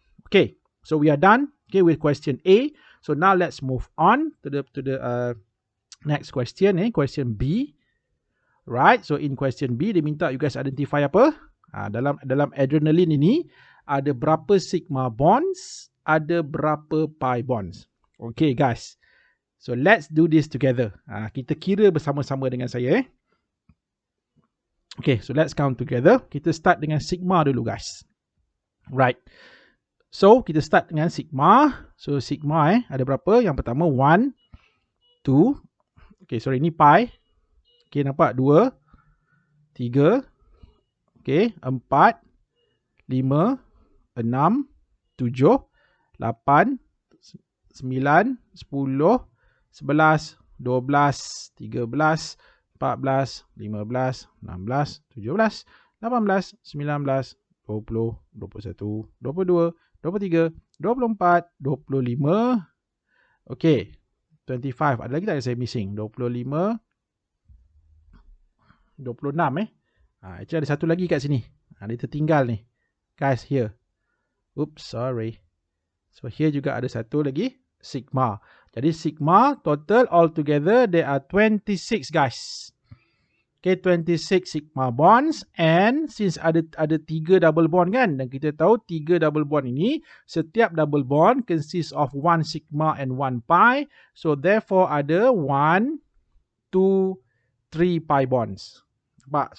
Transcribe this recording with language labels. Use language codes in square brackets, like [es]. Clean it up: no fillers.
[en] Okay, so we are done with question A. So now let's move on to the next question, question B. [ms] Right, so in question B dia minta you guys identify apa? Dalam adrenaline ini ada berapa sigma bonds, ada berapa pi bonds. [en] Okay guys, so let's do this together. [ms] Kita kira bersama-sama dengan saya. [en] Okay, so let's count together. [ms] Kita start dengan sigma dulu guys. Right, so kita start dengan sigma. So sigma ada berapa? Yang pertama 1, 2. Okay, sorry, ini pi. Okay, nampak? 2, 3. Okay, 4, 5, 6, 7, 8, 9, 10, 11, 12, 13, 14, 15, 16, 17, 18, 19, 20, 21, 22, 23, 24, 25. Okay, 25. Ada lagi tak yang saya missing? 25, 26 actually ada satu lagi kat sini. Dia tertinggal ni. Guys, here. Oops, sorry. So here juga ada satu lagi sigma. [en] Jadi sigma total altogether there are 26 guys. [ms] Okay, 26 sigma bonds, and since ada 3 double bond kan, dan kita tahu 3 double bond ini, setiap double bond consists of 1 sigma and 1 pi, so therefore ada 1, 2, 3 pi bonds. Nampak?